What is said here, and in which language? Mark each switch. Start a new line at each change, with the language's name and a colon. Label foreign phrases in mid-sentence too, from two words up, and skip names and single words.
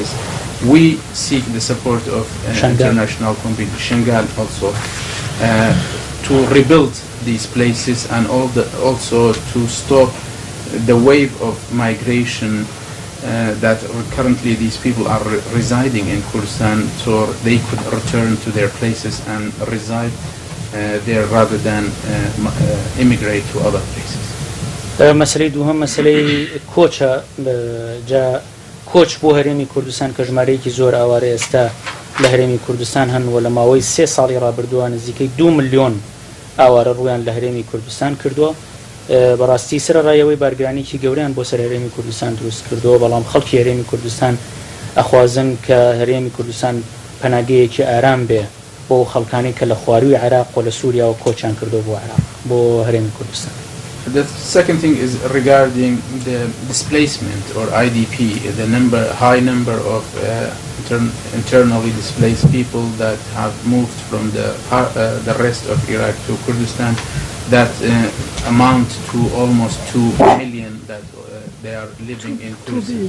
English: We seek the support of international community, Shangal also, to rebuild these places and also to stop the wave of migration that currently these people are residing in Kurdistan, so they could return to their places and reside there rather than immigrate to other places.
Central Kurdish: مەسلەی دووهەم مەسلەی کۆچە جا کۆچ بۆ هەرێمی کوردستان کە ژمارەیەکی زۆر ئاوارە ئێستا لە هەرێمی کوردستان هەن و لە ماوەی 3 ساڵی ڕابردووە نزیکەی 2 ملیۆن ئاوارە ڕویان لە هەرێمی کوردستان کردووە. بەڕاستی سەرڕایەوەی بارگرانێکی گەوریان بۆ سەر هەرێمی کوردستان دروست کردەوە بەڵام خەڵکی هەرێمی کوردستان ئەخوازن کە هەرێمی کوردستان پەناگەیەکی ئارام بێ بۆ خەڵکانی کە لە خواروی عێراق و لە سووریا و کۆچیان کردو بۆ عێراق بۆ هەرێمی کوردستان.
English: The second thing is regarding the displacement or IDP, the high number of internally displaced people that have moved from the rest of Iraq to Kurdistan that amount to almost 2 million that they are living in Kurdistan.